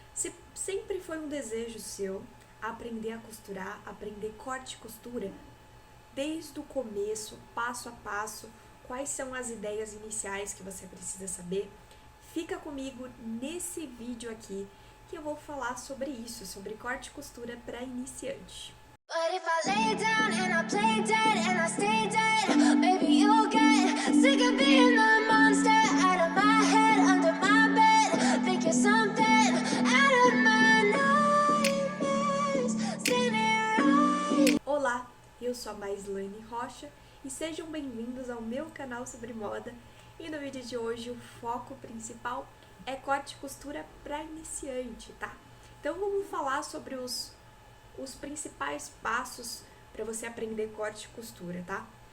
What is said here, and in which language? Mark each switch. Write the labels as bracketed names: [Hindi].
[Portuguese] Se sempre foi um desejo seu aprender a costurar, aprender corte e costura, desde o começo, passo a passo, quais são as ideias iniciais que você precisa saber, fica comigo nesse vídeo aqui que eu vou falar sobre isso, sobre corte e costura para iniciante. [English] But if I lay down and I play dead and I stay dead, baby you'll get sick of being the monster out of my head, under my bed, thinking something out of my nightmares, standing right. [Portuguese] Olá, eu sou a Maislane Rocha e sejam bem-vindos ao meu canal sobre moda. E no vídeo de hoje o foco principal é corte e costura para iniciante, tá? Então vamos falar sobre os principais passos para você aprender corte e costura, tá?